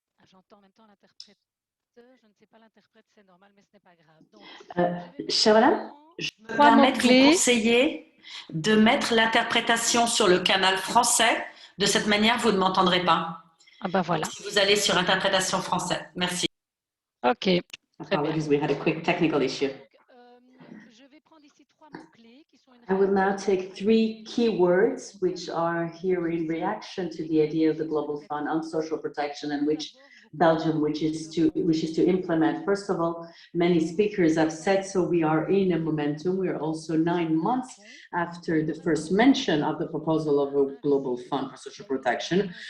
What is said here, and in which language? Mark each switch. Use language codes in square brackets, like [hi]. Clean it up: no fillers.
[fr] J'entends en même temps l'interprète. Je ne sais pas l'interprète, c'est normal, mais ce n'est pas grave. Donc, Chère madame, je me permets de vous conseiller de mettre l'interprétation sur le canal français. De cette manière, vous ne m'entendrez pas. Ah ben voilà. Si vous allez sur interprétation français. Merci. OK. [en] Apologies, we had a quick technical issue. [fr] Je vais prendre ici 3 mots-clés qui sont une [en] I will now take 3 keywords which are here in reaction to the idea of the Global Fund on social protection and which Belgium wishes to implement. First of all, many speakers have said, so we are in a momentum. We are also 9 months after the first mention of the proposal of a Global Fund for Social Protection.